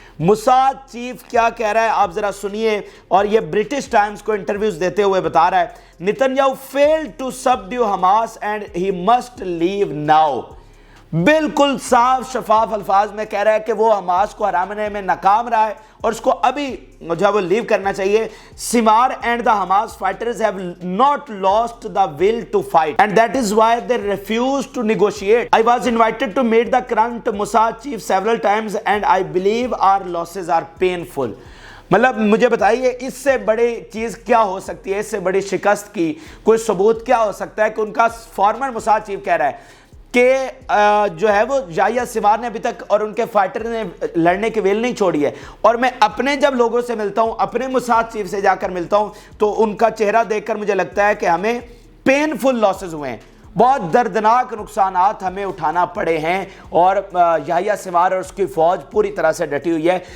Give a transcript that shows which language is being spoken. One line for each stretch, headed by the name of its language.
Urdu: Mossad chief کیا کہہ رہا ہے آپ ذرا سنیے, اور یہ برٹش ٹائمز کو انٹرویوز دیتے ہوئے بتا رہا ہے, Nitin Yahoo
English: failed to subdue Hamas and he must leave now.
Urdu: بالکل صاف شفاف الفاظ میں کہہ رہا ہے کہ وہ حماس کو ہرانے میں ناکام رہا ہے اور اس کو ابھی جو ہے وہ لیو کرنا چاہیے.
English: سمار and the Hamas fighters have not lost the will to fight and that is why they refuse to negotiate. I was invited to meet the current Mossad chief several times and I believe our losses are painful.
Urdu: مطلب مجھے بتائیے اس سے بڑی چیز کیا ہو سکتی ہے, اس سے بڑی شکست کی کوئی ثبوت کیا ہو سکتا ہے کہ ان کا فارمر موساد چیف کہہ رہا ہے کہ جو ہے وہ یحییٰ سنوار نے ابھی تک اور ان کے فائٹر نے لڑنے کی ویل نہیں چھوڑی ہے. اور میں اپنے جب لوگوں سے ملتا ہوں, اپنے موساد چیف سے جا کر ملتا ہوں, تو ان کا چہرہ دیکھ کر مجھے لگتا ہے کہ ہمیں پینفل لاسز ہوئے ہیں, بہت دردناک نقصانات ہمیں اٹھانا پڑے ہیں, اور یحییٰ سنوار اور اس کی فوج پوری طرح سے ڈٹی ہوئی ہے.